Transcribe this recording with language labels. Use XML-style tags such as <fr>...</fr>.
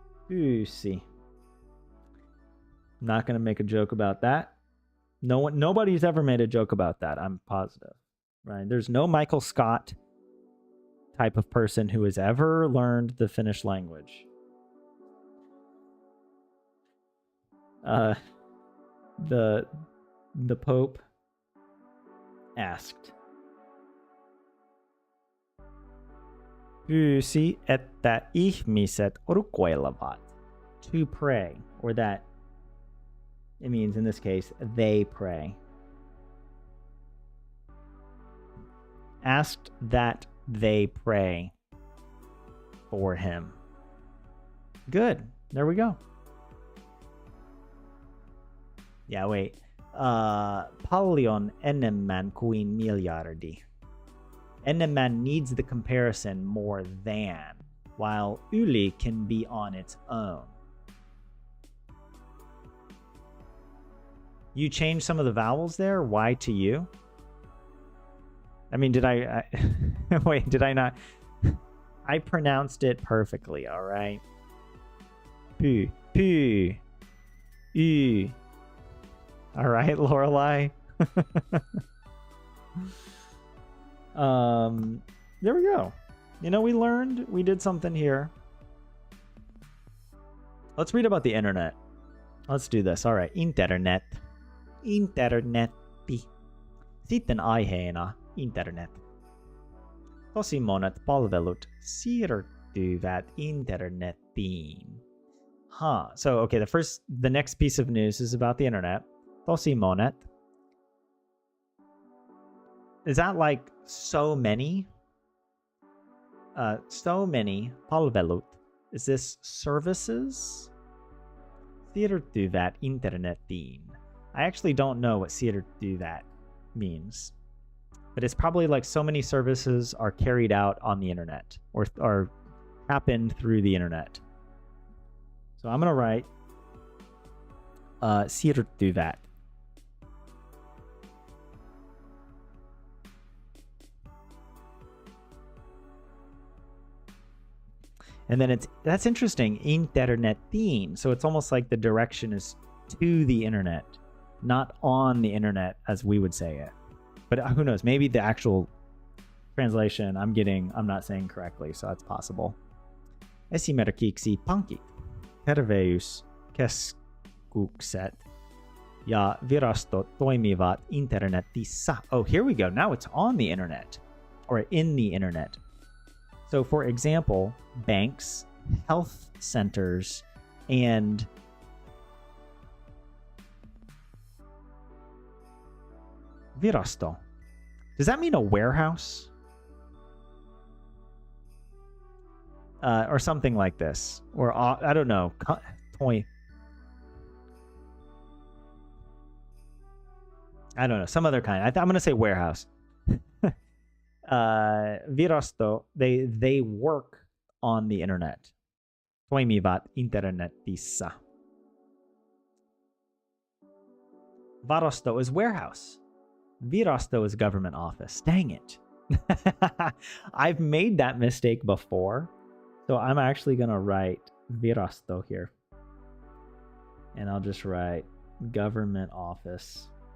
<en>Pyysi. I'm not going to make a joke about that. Nobody's ever made a joke about that, I'm positive. Right? There's no Michael Scott type of person who has ever learned the Finnish language. The Pope asked,</en> <fi>pyysi, että ihmiset rukoilevat.</fi> <en>To pray, or that it means in this case they pray. Asked that they pray for him. Good. There we go. Yeah, wait.</en> <fi>Paljon enemmän kuin miljardi.</fi> <en>Enemmän needs the comparison more than, while yli can be on its own. You changed some of the vowels there? Y to U? I mean, did I wait, did I not? I pronounced it perfectly, all right? Py, py, y. All right, Lorelai. There we go. You know, we did something here. Let's read about the internet. Let's do this. All right, internet. Internetti.</en> <fi>Sitten aiheena internet. Tosi monet palvelut siirtyvät internettiin.</fi> <en>So okay, the next piece of news is about the internet.</en> <fi>Tosi monet.</fi> <en>Is that like so many? So many palvelut. Is this services?</en> <fi>Siirtyvät internettiin.</fi> <en>I actually don't know what siirtyvät means. But it's probably like so many services are carried out on the internet or happened through the internet. So I'm going to write siirtyvät. And then that's interesting, internettiin. So it's almost like the direction is to the internet, not on the internet as we would say it. But who knows? Maybe the actual translation I'm not saying correctly, so that's possible.</en> <fi>Esimerkiksi pankit, terveyskeskukset ja virastot toimivat internetissä.</fi> <en>Oh, here we go. Now it's on the internet or in the internet. So for example, banks, health centers, and virasto. Does that mean a warehouse? Or something like this. Or I don't know. Toy. I don't know. Some other kind. I'm going to say warehouse. Virasto, they work on the internet.</en> <fi>Toimivat internetissä.</fi> <en>Varasto is warehouse. Virasto is government office. Dang it. I've made that mistake before. So I'm actually going to write virasto here. And I'll just write government office.</en>